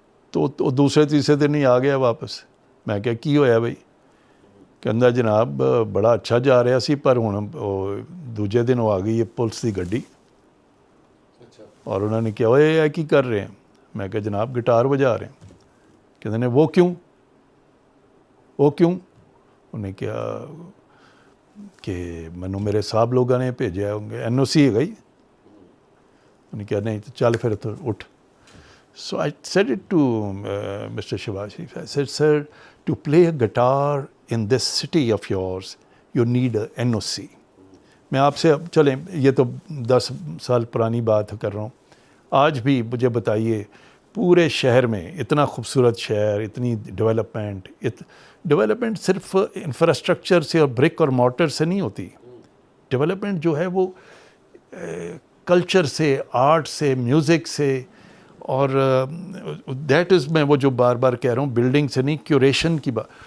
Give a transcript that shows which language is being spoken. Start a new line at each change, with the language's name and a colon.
Urdu: تو دوسرے تیسرے دن ہی آ گیا واپس. میں کہا
Punjabi: کی ہویا بھائی؟ کہندا جناب بڑا اچھا جا رہا سی, پر ہن دوجے دن
Urdu: وہ آ گئی ہے پولیس کی گڈی, اور انہوں نے کہا اوے یہ کی کر رہے ہیں؟ میں کہا جناب گٹار بجا رہے ہیں. کہتے ہیں وہ کیوں؟ وہ کیوں؟ انہیں کیا کہ منو میرے صاحب لوگوں نے بھیجا ہوں گے, NOC ہے گئی. انہیں کہا نہیں تو چل پھر تو اٹھ.
English: So I said it to Mr. Shehbaz Sharif. I said, sir, to play a guitar in this city of yours, you need a NOC.
Urdu: میں آپ سے اب چلیں, یہ تو 10 سال پرانی بات کر رہا ہوں. آج بھی مجھے بتائیے پورے شہر میں اتنا خوبصورت شہر, اتنی ڈیولپمنٹ صرف انفراسٹرکچر سے اور برک اور مارٹر سے نہیں ہوتی. ڈیولپمنٹ جو ہے وہ کلچر سے, آرٹ سے, میوزک سے, اور دیٹ از میں وہ جو بار بار کہہ رہا ہوں بلڈنگ سے نہیں, کیوریشن کی بات.